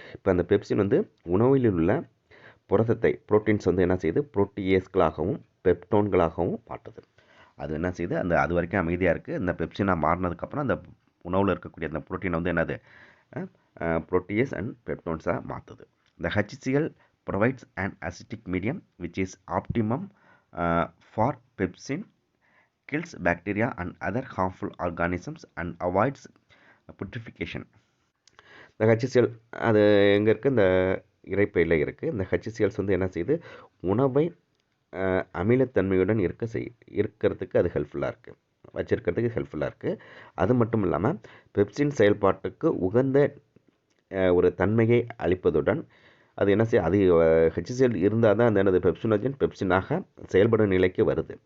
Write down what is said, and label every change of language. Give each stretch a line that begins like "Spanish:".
Tamil: இப்போ அந்த பெப்சின் வந்து உணவில் உள்ள புரதத்தை புரோட்டீன்ஸ் வந்து என்ன செய்யுது, புரோட்டியேஸ்களாகவும் பெப்டோன்களாகவும் மாற்றுது. அது என்ன செய்யுது, அது வரைக்கும் அமைதியாக இருக்குது. இந்த பெப்சினாக மாறினதுக்கப்புறம் அந்த உணவில் இருக்கக்கூடிய அந்த புரோட்டீனை வந்து என்னது புரோட்டியேஸ் அண்ட் பெப்டோன்ஸாக மாற்றுது.
English: இந்த HCl provides an acidic medium which is optimum for pepsin, kills bacteria and other harmful organisms and avoids putrefaction.
Tamil: இந்த HCl அது எங்கே இருக்குது, இந்த இரைப்பையில் இருக்குது. இந்த HCLs வந்து என்ன செய்யுது, உணவை அமிலத்தன்மையுடன் இருக்கிறதுக்கு அது ஹெல்ப்ஃபுல்லாக இருக்குது, வச்சிருக்கிறதுக்கு ஹெல்ப்ஃபுல்லாக இருக்குது. அது மட்டும் இல்லாமல் பெப்சின் செயல்பாட்டுக்கு உகந்த ஒரு தன்மையை அளிப்பதுடன் அது என்ன செய்ய, அது HCl இருந்தால் தான் அந்த எனது பெப்சினாக செயல்படும் நிலைக்கு வருது.